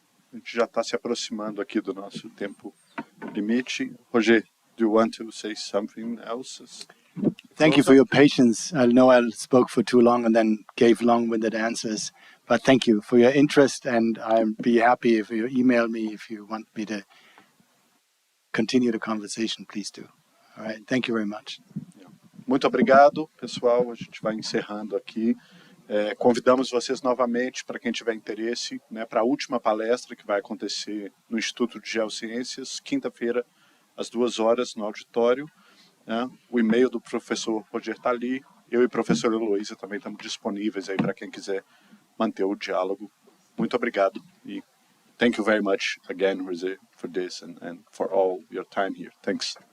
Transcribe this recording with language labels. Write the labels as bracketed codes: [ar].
[pt] A gente já está se aproximando aqui do nosso tempo limite. [en] Roger, do you want to say something else? Thank you for your patience. I know I spoke for too long and then gave long-winded answers, but thank you for your interest, and I'd be happy if you email me if you want me to continue the conversation. Please do. All right. Thank you very much. [pt] Muito obrigado, pessoal. A gente vai encerrando aqui. Convidamos vocês novamente, para quem tiver interesse, para a última palestra que vai acontecer no Instituto de Geociências, quinta-feira, às 2h, no auditório. O e-mail do professor Roger está ali. Eu e o professor Heloisa também estamos disponíveis aí para quem quiser manter o diálogo. Muito obrigado. [en] E thank you very much again, Jose, for this and for all your time here. Thanks.